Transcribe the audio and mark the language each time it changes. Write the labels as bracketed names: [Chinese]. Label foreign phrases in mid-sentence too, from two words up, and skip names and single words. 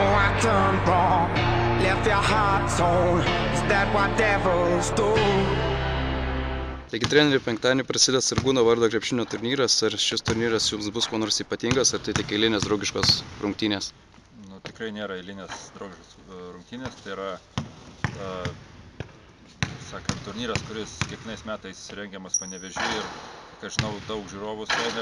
[English] I done wrong? Left your heart torn. Is that what devils do? [Lithuanian] Taigi treneri, penktadienį prasideda Sargūno vardo krepšinio turnyras. Ar šis turnyras jums bus kuo nors ypatingas, ar tai tik eilinės draugiškos rungtynės? Tikrai nėra eilinės draugiškos rungtynės, tai yra turnyras, kuris kiekvienais metais rengiamas Panevėžyje ir, kaip žinau, daug žiūrovų sueina.